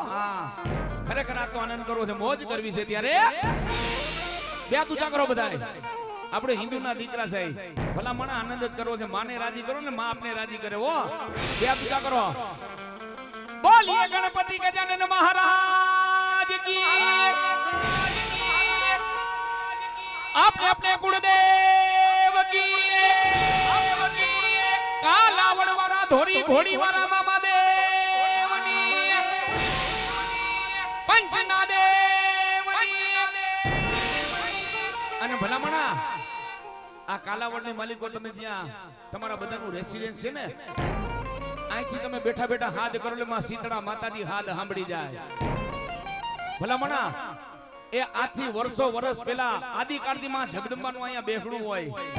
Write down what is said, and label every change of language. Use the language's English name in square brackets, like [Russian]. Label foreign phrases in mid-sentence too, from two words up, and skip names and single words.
[Gujarati] હા ખરેખર આ તો આનંદ કરવો છે, મોજ કરવી છે. ત્યારે બે પૂજા કરો બધા, આપણે હિન્દુના દીકરા છે, ભલા મને આનંદ જ કરવો છે. માને રાજી કરો ને માં આપને રાજી કરે. બે પૂજા કરો. બોલીએ [Hindi] ગણપતિ ગજાનન મહારાજ કી, આપને अपने कुलदेव की, कालावड़ वाला धोरी घोड़ी वाला मामा देवनी, पंचना देवनी. [Gujarati] અને ભલામણા આ કાલાવડની માલિકો તમે જ્યાં તમારા બધાનું રેસિડેન્સ છે ને, અહીંથી તમે બેઠા બેઠા હાથ કરો એટલે માં શીતળા માતાજી હાથ સાંભળી જાય. ભલામણા એ આથી વર્ષ પહેલા આદિકાળથી માં જગદંબાનું અહીંયા બેહણું હોય.